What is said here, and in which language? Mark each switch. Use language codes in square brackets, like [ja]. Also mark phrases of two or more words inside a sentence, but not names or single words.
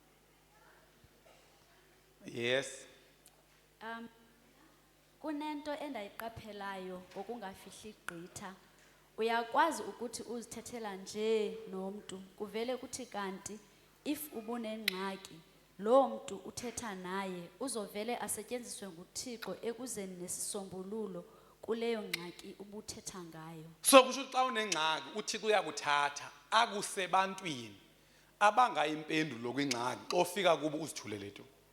[xh] Yes. Kunento endayiqaphelayo ngokungafihli igqitha. Uyakwazi ukuthi uzithethela nje nomuntu kuvele kuthi kanti if ubunengxaki lo muntu uthetha naye uzovele asetyenziswe nguThixo ekuzeni nesisombululo kuleyo ngxaki ubuthetha ngayo. So kusho xa unengxaki uThixo uyakuthatha akusebantwini abangayimpendulo kwingxaki xa ufika kubo uzithulele tu.